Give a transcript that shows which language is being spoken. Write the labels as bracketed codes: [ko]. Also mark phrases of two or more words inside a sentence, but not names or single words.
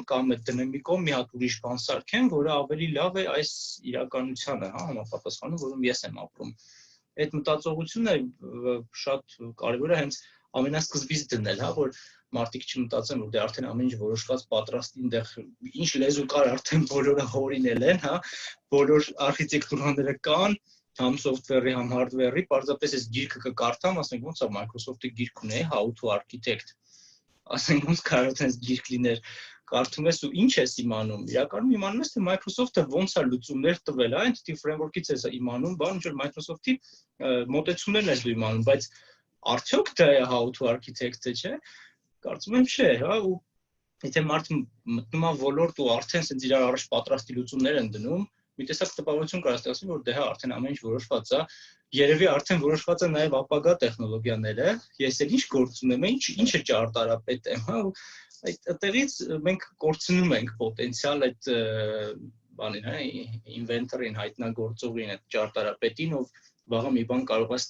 [hy] կամ այդ դնեմ մի կողմ մի հատ ուրիշ բան սարքեմ, որը ավելի լավ է այս իրականությանը, հա, համապատասխանում, որում ես եմ ապրում։ Այդ մտածողությունը շատ կարևոր է հենց ամենասկզբից դնել, հա, որ մարդիկ չմտածեն, որ դե արդեն ամեն ինչ որոշված պատրաստի այնտեղ ինչ լեզու կար արդեն բոլորը հորինել են, հա, բոլոր արխիտեկտուրաները կան, համ software-ի, համ hardware-ի, պարզապես այս գիրքը կկարդամ, ասենք ոնց է Microsoft-ի գիրք ունեի, How to Architect ասենք ոնց կարող է այս գիրք լիներ կարդում ես ու ինչ ես իմանում, իրականում իմանում ես, թե Microsoft-ը ոնց է լուծումներ տվել, Entity Framework-ից ես իմանում, ինչ որ Microsoft-ի մոտեցումներն ես դու իմանում, բայց արդյոք դա է how to architect-ը, չէ՞։ Կարծում եմ չէ, հա, ու եթե մարդը մտնում է ոլորտ ու արդեն ասենց իրար առաջ պատրաստի լուծումներ են դնում, մի տեսակ տպավորություն կարող ստացվի, որ դե հա արդեն ամեն ինչ որոշված է, երևի արդեն որոշված է նաև ապագա տեխնոլոգիաները, ես էլ ինչ գործ ունեմ, ինչը ճարտարապետ եմ, հա, այդտեղից մենք կորցնում ենք պոտենցիալ այդ բանին, հա, ինվենտորին, հայտնագործողին, այդ ճարտարապետին, ով վաղը մի բան կարող է